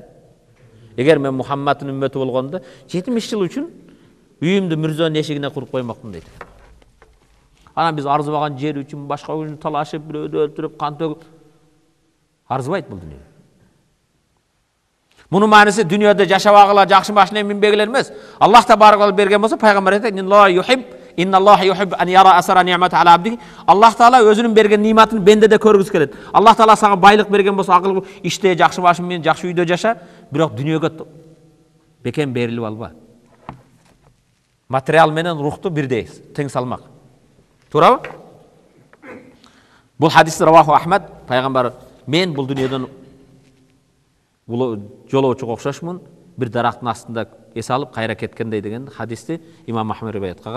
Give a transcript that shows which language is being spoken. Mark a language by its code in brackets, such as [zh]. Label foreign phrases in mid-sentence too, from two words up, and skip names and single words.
[ky] Эгер мен Мухаммаддын үммөтү болгондо 70 жыл үчүн үйүмдү мүрзөнүн эшигине куруп коймокмун дейт. Анан биз арзыбаган жер үчүн башка үчүн талашып, бирөөдү өлтүрүп, кан төгүп арзыбайт бул дүйнө. Мунун мааниси дүйнөдө жашабагыла, жакшы машина минбегилер эмес. [ar] الله تبارك [ky] берген болсо, пайгамбар айтат, [ar] إن الله يحب أن يرى أثر نعمته على عبده. الله تعالى [ky] өзүнүн берген ниматын бенде де көргүсү келет. [ar] الله تعالى [ky] сага байлык берген болсо, акыл иште, жакшы машина менен, жакшы үйдө жаша, бирок дүйнөгө бекем берилип алба. Материал менен рухту бирдей, тең салмак. Туурабы? Бул хадисти раваху Ахмад, пайгамбар мен бул дүйнөдөн жолоочуга окшошмун, бир дарактын астында эс алып кайра кеткендей деген хадисти имам Ахмад риваят кылган.